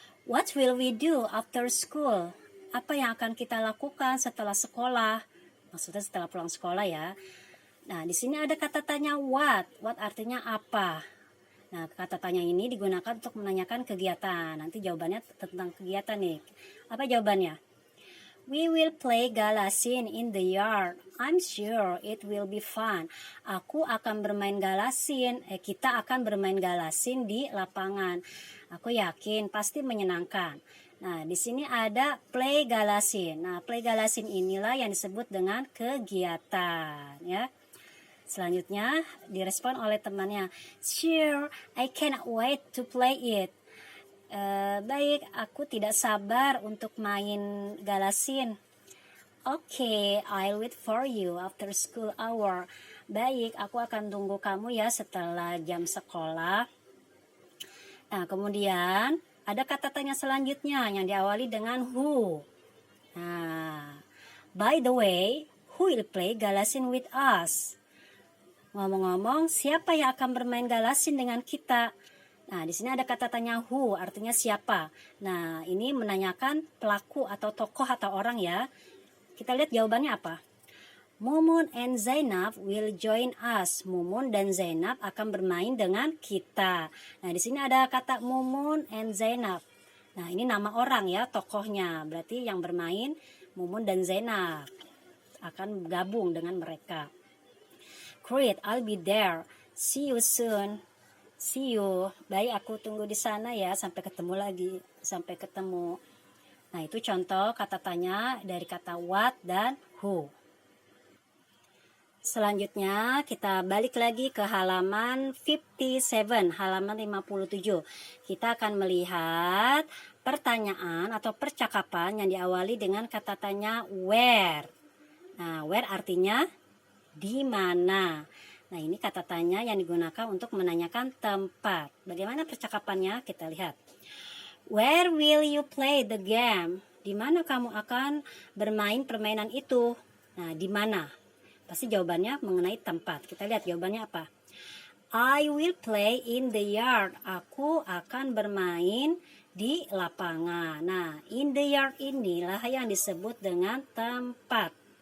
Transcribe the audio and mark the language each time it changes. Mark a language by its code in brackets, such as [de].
[en] What will we do after school? [id] Apa yang akan kita lakukan setelah sekolah? Maksudnya setelah pulang sekolah, ya. Nah, di sini ada kata tanya what. What artinya apa. Nah, kata tanya ini digunakan untuk menanyakan kegiatan. Nanti jawabannya tentang kegiatan nih. Apa jawabannya? [en] We will play galasin in the yard. I'm sure it will be fun. [id] Aku akan bermain galasin. Kita akan bermain galasin di lapangan. Aku yakin pasti menyenangkan. Nah, di sini ada play galasin. Nah, play galasin inilah yang disebut dengan kegiatan, ya. Selanjutnya direspon oleh temannya. [en] Sure, I cannot wait to play it. [id] Baik, aku tidak sabar untuk main galasin. [en] Okay, I'll wait for you after school hour. [id] Baik, aku akan tunggu kamu, ya, setelah jam sekolah. Nah, kemudian ada kata tanya selanjutnya yang diawali dengan who. [en] Nah, by the way, who will play galasin with us? [id] Ngomong-ngomong, siapa yang akan bermain galasin dengan kita? Nah, di sini ada kata tanya who, artinya siapa. Nah, ini menanyakan pelaku atau tokoh atau orang, ya. Kita lihat jawabannya apa. [en] Mumun and Zainab will join us. [id] Mumun dan Zainab akan bermain dengan kita. Nah, di sini ada kata Mumun and Zainab. Nah, ini nama orang, ya, tokohnya. Berarti yang bermain Mumun dan Zainab akan gabung dengan mereka. [en] Great, I'll be there. See you soon. See you. [id] Baik, aku tunggu di sana, ya. Sampai ketemu lagi. Sampai ketemu. Nah, itu contoh kata tanya dari kata what dan who. Selanjutnya kita balik lagi ke halaman 57, halaman 57. Kita akan melihat pertanyaan atau percakapan yang diawali dengan kata tanya where. Nah, where artinya di mana. Nah, ini kata tanya yang digunakan untuk menanyakan tempat. Bagaimana percakapannya? Kita lihat. [en] Where will you play the game? [id] Di mana kamu akan bermain permainan itu? Nah, di mana? Pasti jawabannya mengenai tempat. Kita lihat jawabannya apa. [en] I will play in the yard. [id] Aku akan bermain di lapangan. Nah, [en] in the yard [id] inilah yang disebut dengan tempat.